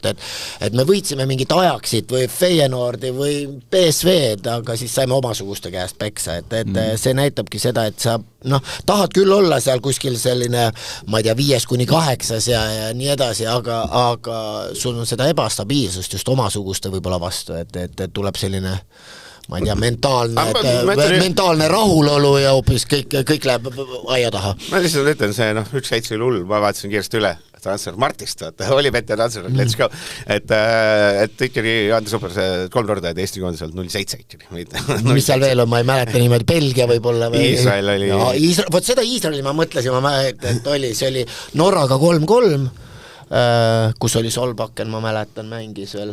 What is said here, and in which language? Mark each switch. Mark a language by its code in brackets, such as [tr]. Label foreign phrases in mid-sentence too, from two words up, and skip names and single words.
[et] et me võitsime mingit Ajaxit või Feyenoordi või PSV-d, aga siis saime omasuguste käest peksa, et see näitabki seda, et sa tahad küll olla seal kuskil selline, ma ei tea, 5-8 ja nii edasi, aga sul on seda ebastabiilsust just omasuguste võib-olla vastu, et tuleb selline ma ei tea, mentaalne rahulolu ja hoopis kõik läheb aia taha. Ma lihtsalt ütlen, see 1-7 hull, ma vaatasin kiiresti üle transfer Martist, oli Pette transfer, [en] let's go, [et] et ikkagi Andres Opper see 3 korda Eesti koondiselt 0-7 ikkagi. Mis seal veel on, ma ei mäleta niimoodi, Belgia võib-olla või... Iisrael oli... Vot seda Iisraeli ma mõtlesin, et see oli Norraga 3-3, kus oli Solbakken, ma mäletan, mängis veel...